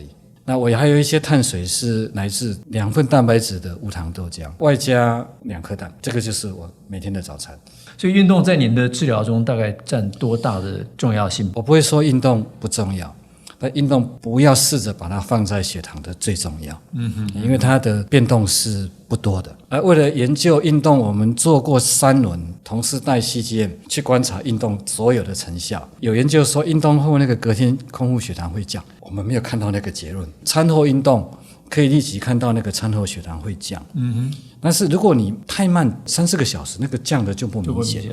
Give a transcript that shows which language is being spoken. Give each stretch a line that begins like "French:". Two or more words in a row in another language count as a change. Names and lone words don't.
Chinese: 那我也還有一些碳水是來自2份蛋白質的無糖豆漿，外加2顆蛋，這個就是我每天的早餐。所以運動在您的治療中大概佔多大的重要性？我不會說運動不重要， 那運動不要試着把它放在血糖的最重要，因為它的變動是不多的。而為了研究運動，我們做過3輪同時代 CGM 去觀察運動所有的成效。有研究說運動後那個隔天空腹血糖會降，我們沒有看到那個結論。餐後運動可以立即看到那個餐後血糖會降，但是如果你太慢3-4個小時，那個降的就不明顯。